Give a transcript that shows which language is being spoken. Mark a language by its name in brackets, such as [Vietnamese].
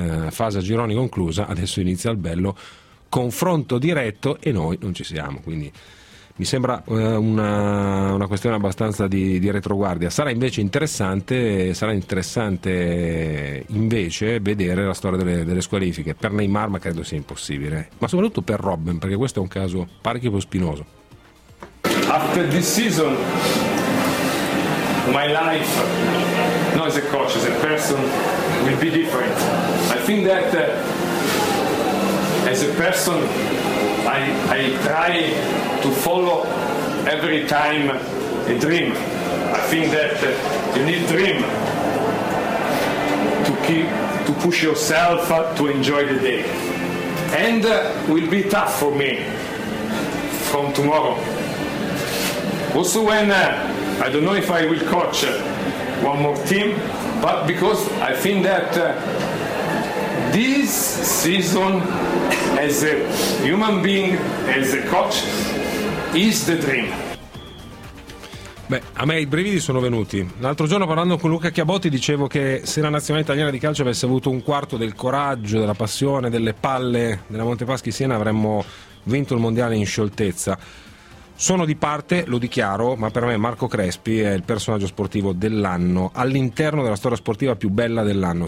[Italian] Fase a gironi conclusa, adesso inizia il bello confronto diretto e noi non ci siamo, quindi mi sembra una questione abbastanza di retroguardia. Sarà interessante invece vedere la storia delle squalifiche per Neymar, ma credo sia impossibile, ma soprattutto per Robben, perché questo è un caso parecchio più spinoso. [English] After this season my life, not as a coach, as a person, will be different. I think that as a person I try to follow every time a dream. I think that you need dream to push yourself to enjoy the day. And will be tough for me from tomorrow. Also when I don't know if I will coach one more team, but because I think that this season as a human being, as a coach, is the dream. [Italian] Beh, a me i brividi sono venuti. L'altro giorno, parlando con Luca Chiabotti, dicevo che se la nazionale italiana di calcio avesse avuto un quarto del coraggio, della passione, delle palle della Montepaschi Siena, avremmo vinto il mondiale in scioltezza. Sono di parte, lo dichiaro, ma per me Marco Crespi è il personaggio sportivo dell'anno, all'interno della storia sportiva più bella dell'anno.